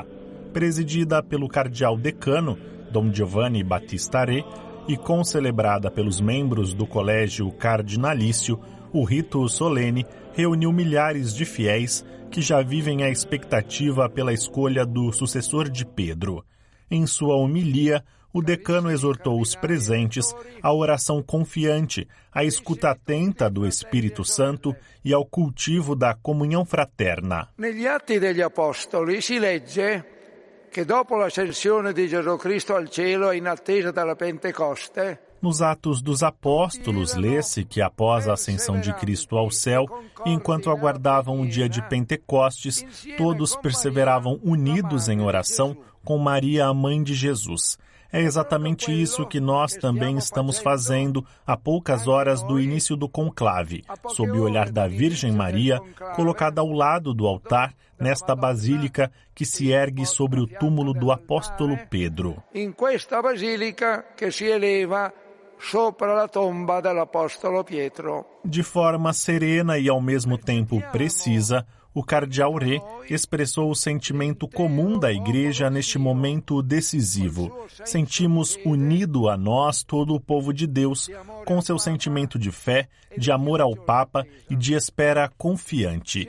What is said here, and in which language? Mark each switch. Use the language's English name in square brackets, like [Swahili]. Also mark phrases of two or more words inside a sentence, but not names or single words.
[Portuguese] Presidida pelo cardeal decano, Dom Giovanni Battista Re, e concelebrada pelos membros do Colégio Cardinalício, o rito solene reuniu milhares de fiéis que já vivem a expectativa pela escolha do sucessor de Pedro. Em sua homilia, o decano exortou os presentes à oração confiante, à escuta atenta do Espírito Santo e ao cultivo da comunhão fraterna. [Italian] Negli Atti degli Apostoli si legge che dopo l'ascensione di Gesù Cristo al cielo in attesa della Pentecoste, [Portuguese] nos Atos dos Apóstolos, lê-se que após a ascensão de Cristo ao céu, enquanto aguardavam o dia de Pentecostes, todos perseveravam unidos em oração com Maria, a mãe de Jesus. É exatamente isso que nós também estamos fazendo a poucas horas do início do conclave, sob o olhar da Virgem Maria, colocada ao lado do altar, nesta basílica que se ergue sobre o túmulo do apóstolo Pedro. [Italian] In questa [Portuguese] basílica que se eleva [Italian] sopra la tomba dell'apostolo Pietro. [Portuguese] De forma serena e ao mesmo tempo precisa, o cardeal Re expressou o sentimento comum da Igreja neste momento decisivo. Sentimos unido a nós todo o povo de Deus, com seu sentimento de fé, de amor ao Papa e de espera confiante.